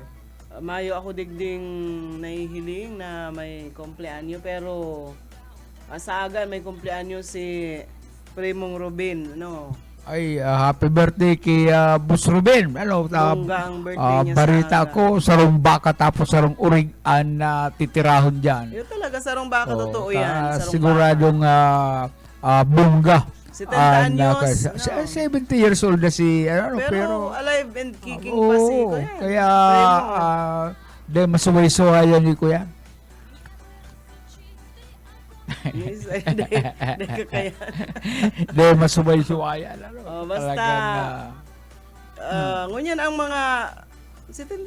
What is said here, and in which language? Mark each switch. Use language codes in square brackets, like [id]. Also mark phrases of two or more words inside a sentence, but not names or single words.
[bik] Mayo ako digding nahihiling na may kumpleanyo pero sa aga may kumpleanyo si Primong Robin, no? [en] Ay, happy birthday kay Boss Ruben. [bik] Ano, [tl] Bongga ang birthday niya [bik] barita sa aga. ko, sarong baka tapos sarong urig na titirahon dyan. Yun talaga, sarong baka, Oo, totoo yan. Sarong [tl] siguradong bongga. [bik] Si 10 anyos, no? 70 [en] years old [bik] na si, ano, baka. pero Pero [en] alive and kicking [bik] pa si Kuya. kaya, Primo. de masuway-suway yan ni Kuya. Yes, ay, di kakayan. De masuway-suway yan. Ano, Basta, talagang, ngunyan ang mga 70